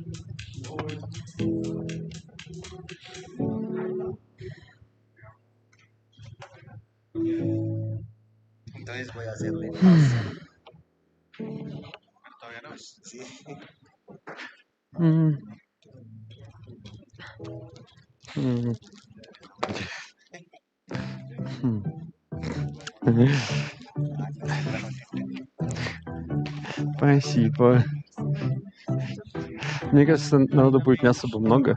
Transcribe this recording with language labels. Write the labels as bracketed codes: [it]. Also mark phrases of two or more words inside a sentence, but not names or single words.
[es] Entonces voy a hacerle pausa. Pero todavía no es. Sí. [ru] Спасибо. Мне кажется, народу будет не особо много.